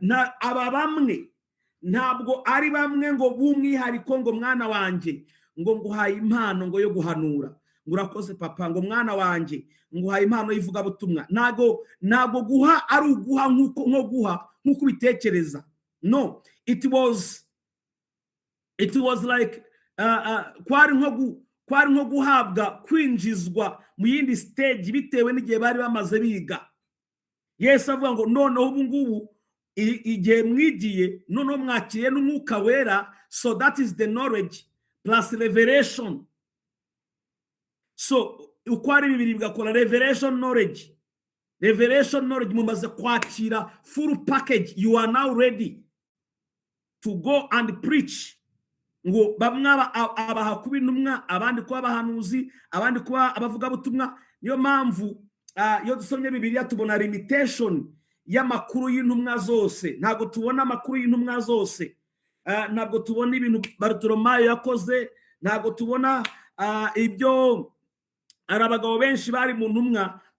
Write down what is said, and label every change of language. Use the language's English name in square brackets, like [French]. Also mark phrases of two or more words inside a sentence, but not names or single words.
[Kinyarwanda] Aba bamwe ntabwo ari bamwe ngo b'umwihariko, ngo mwana wanjye ngo nguhaye impano ngo yo guhanura, ngo urakoze papa, ngo mwana wanjye nguhaye impano y'ivugabutumwa. Ntabwo guha ari uguha nk'uko bitekereza. No, [English] it was like [Kinyarwanda] kwari nko guhabwa, kwinjizwa mu yindi stage bitewe n'igihe bari bamaze biga. Yesu avuga ngo noneho ubu ngubu igihe mwigiye, noneho mwakiriye n'umwuka wera. [English] So that is the knowledge plus revelation. [Kinyarwanda] So uko ari bibiri bigakora [English] revelation knowledge. [Kinyarwanda] Mumaze kwakira [English] full package. You are now ready to go and preach. [Kinyarwanda] Ngo bamwe abaha kuba intumwa, abandi kuba abahanuzi, abandi kuba abavugabutumwa. Niyo mpamvu iyo dusomye Bibiliya tubona limitation y'amakuru y'intumwa zose. Ntabwo tubona amakuru y'intumwa zose, ntabwo tubona ibintu Bartolomayo yakoze, ntabwo tubona ibyo ari abagabo benshi bari mu ntumwa.